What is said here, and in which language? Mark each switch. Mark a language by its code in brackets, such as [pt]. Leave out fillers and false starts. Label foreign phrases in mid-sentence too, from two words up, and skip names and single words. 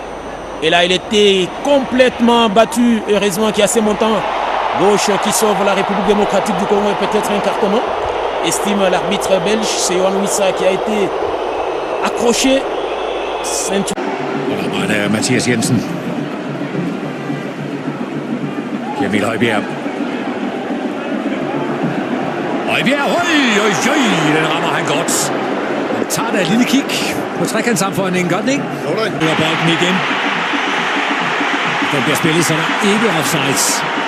[fr] Et là, il était complètement battu. Heureusement qu'il y a ces montants gauche qui sauve la République démocratique du Congo et peut-être un cartonnement. Estime l'arbitre belge, c'est Yohan Wissa qui a été accroché. Voilà, [da] Mathias Jensen. Emil Højbjerg. Højbjerg, den rammer han godt. Han tager da et lille kig på trekantssammenføjningen, godt ikke? Jo da. Nu er bolden igen. Den bliver spillet, så der ikke offsides.